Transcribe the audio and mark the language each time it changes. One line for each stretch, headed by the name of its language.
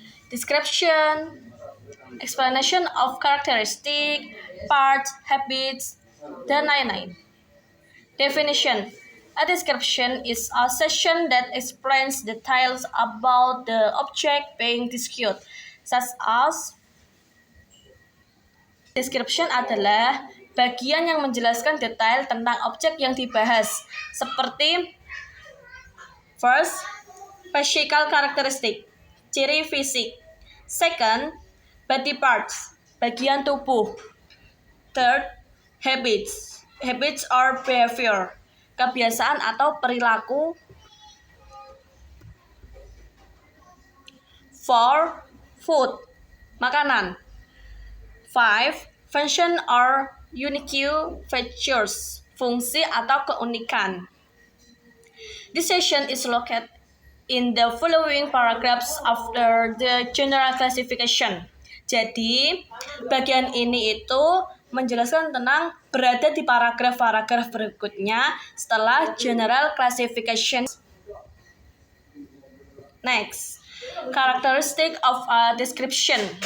English: Description, explanation of characteristic, parts, habits,
Indonesian: dan lain-lain.
English: Definition, a description is a section that explains details about the object being discussed, such as.
Indonesian: Description adalah bagian yang menjelaskan detail tentang objek yang dibahas, seperti
English: first, physical characteristic,
Indonesian: ciri fisik.
English: Second, body parts,
Indonesian: bagian tubuh.
English: Third, habits. Habits or behavior,
Indonesian: kebiasaan atau perilaku.
English: Four, food,
Indonesian: makanan.
English: Five, function or unique features,
Indonesian: fungsi atau keunikan.
English: This section is located in the following paragraphs after the general classification.
Indonesian: Jadi, bagian ini itu menjelaskan tentang berada di paragraf-paragraf berikutnya setelah general classification.
English: Next, characteristic of a description.